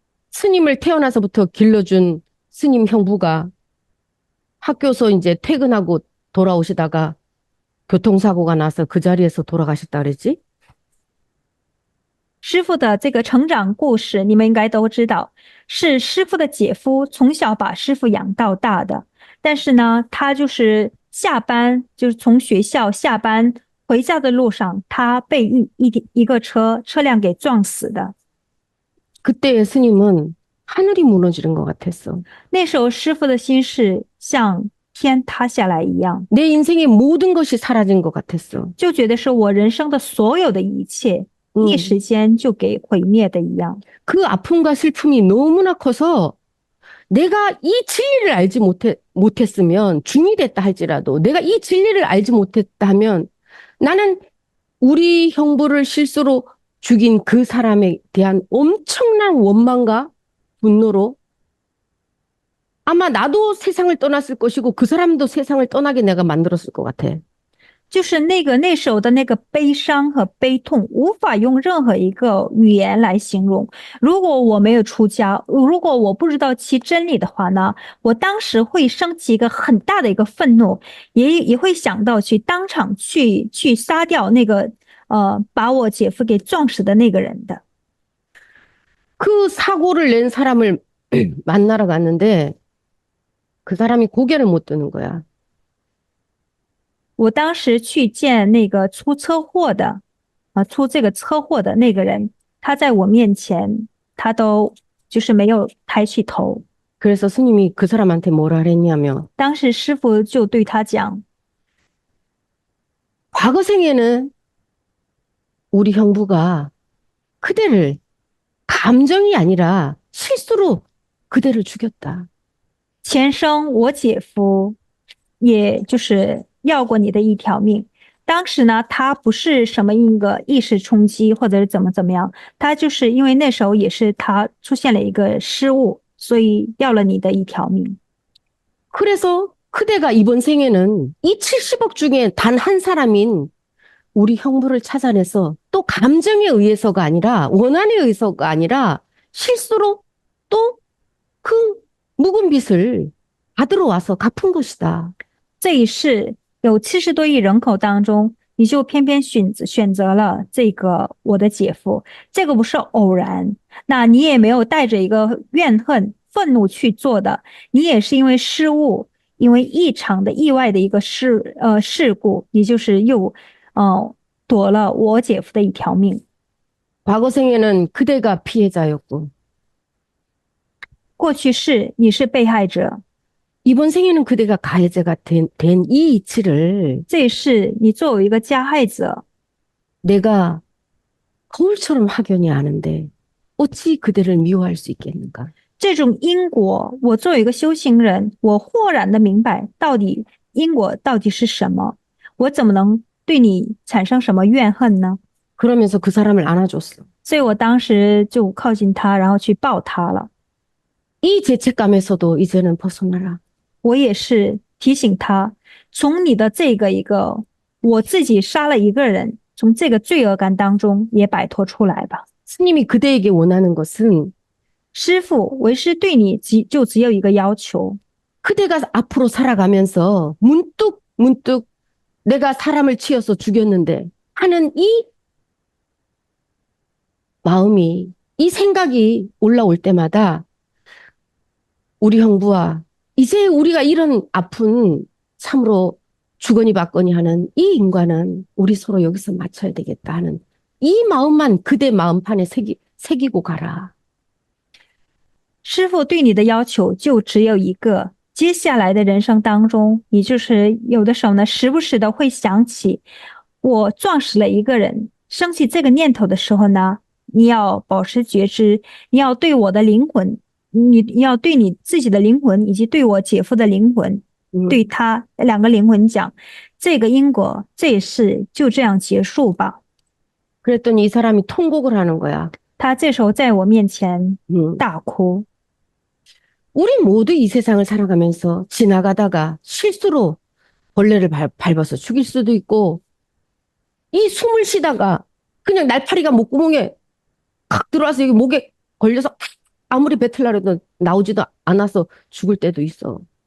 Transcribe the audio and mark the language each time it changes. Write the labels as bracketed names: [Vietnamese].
[Korean] 스님을 태어나서부터 길러준 스님 형부가 학교에서 이제 퇴근하고 돌아오시다가 교통사고가 나서 그 자리에서 돌아가셨다 그랬지? [Chinese] 师父的这个成长故事，你们应该都知道，是师父的姐夫从小把师父养到大的。但是呢，他就是下班，就是从学校下班回家的路上，他被一个车辆给撞死的。 [Korean] 그때 스님은 하늘이 무너지는 것 같았어. [Chinese] 那时候师父的心是像天塌下来一样， [Korean] 내 인생의 모든 것이 사라진 것 같았어. [Chinese] 就觉得是我人生的所有的一切，一时间就给毁灭的一样。 [Korean] 그 아픔과 슬픔이 너무나 커서 내가 이 진리를 알지 못했으면 중이 됐다 할지라도 내가 이 진리를 알지 못했다 하면 나는 우리 형부를 실수로 죽인 그 사람에 대한 엄청난 원망과 분노로 아마 나도 세상을 떠났을 것이고 그 사람도 세상을 떠나게 내가 만들었을 것 같아. [Chinese] 就是那时候的那个悲伤和悲痛，无法用任何一个语言来形容。如果我没有出家，如果我不知道其真理的话呢，我当时会升起一个很大的一个愤怒，也会想到去当场去杀掉那个把我姐夫给撞死的那个人的。 [Korean] 그 사고를 낸 사람을 만나러 갔는데 그 사람이 고개를 못 드는 거야. [Chinese] 我当时去见那个出这个车祸的那个人，他在我面前，他都就是没有抬起头。 [Korean] 그래서 스님이 그 사람한테 뭐라 그랬냐면 [Chinese] 当时师父就对他讲， [Korean] 과거 생에는 우리 형부가 그대를 감정이 아니라 실수로 그대를 죽였다. [Chinese] 前生我姐夫也就是要过你的一条命。当时呢，他不是什么一个意识冲击或者是怎么样，他就是因为那时候也是他出现了一个失误，所以要了你的一条命。 [Korean] 그래서 그대가 이번 생에는 이 70억 중에 단 한 사람인 우리 형부를 찾아내서 또 감정에 의해서가 아니라 원한에 의해서가 아니라 실수로 또 그 묵은 빚을 받으러 와서 갚은 것이다. [Chinese] 这一世有70多亿人口当中，你就偏偏选择了这个我的姐夫，这个不是偶然，那你也没有带着一个怨恨、愤怒去做的，你也是因为失误，因为异常的意外的一个事故，你就是又夺了我姐夫的一条命。 [Korean] 과거 생에는 그대가 피해자였고 [Chinese] 过去世你是被害者， [Korean] 이번 생에는 그대가 가해자가 된 이 이치를 [Chinese] 这一世你作为一个加害者， [Korean] 내가 거울처럼 확연히 아는데 어찌 그대를 미워할 수 있겠는가? [Chinese] 这种因果，我作为一个修行人，我豁然的明白到底因果到底是什么，我怎么能对你产生什么怨恨呢？ [Korean] 그러면서 그 사람을 안아줬어. [Chinese] 所以我当时就靠近他，然后去抱他了。 [Korean] 이 죄책감에서도 이제는 벗어나라. [Chinese] 我也是提醒他，从你的这个我自己杀了一个人，从这个罪恶感当中也摆脱出来吧。 [Korean] 스님이 그대에게 원하는 것은 [Chinese] 师父，为师对你就只有一个要求， [Korean] 그대가 앞으로 살아가면서 문득 내가 사람을 치어서 죽였는데 하는 이 마음이, 이 생각이 올라올 때마다 우리 형부와 이제 우리가 이런 아픈 참으로 주거니 받거니 하는 이 인과는 우리 서로 여기서 맞춰야 되겠다 하는 이 마음만 그대 마음판에 새기고 가라. [Chinese] 师父对你的要求就只有一个，接下来的人生当中，你就是有的时候呢，时不时的会想起我撞死了一个人，升起这个念头的时候呢，你要保持觉知，你要对我的灵魂，你要对你自己的灵魂，以及对我姐夫的灵魂，对他两个灵魂讲，这个因果这一世就这样结束吧。 [Korean] 그랬더니 이 사람이 통곡을 하는 거야. [Chinese] 他这时候在我面前大哭。 [Korean] 우리 모두 이 세상을 살아가면서 지나가다가 실수로 벌레를 밟아서 죽일 수도 있고, 이 숨을 쉬다가 그냥 날파리가 목구멍에 칵 들어와서 여기 목에 걸려서 아무리 뱉으려고 해도 나오지도 않아서 죽을 때도 있어.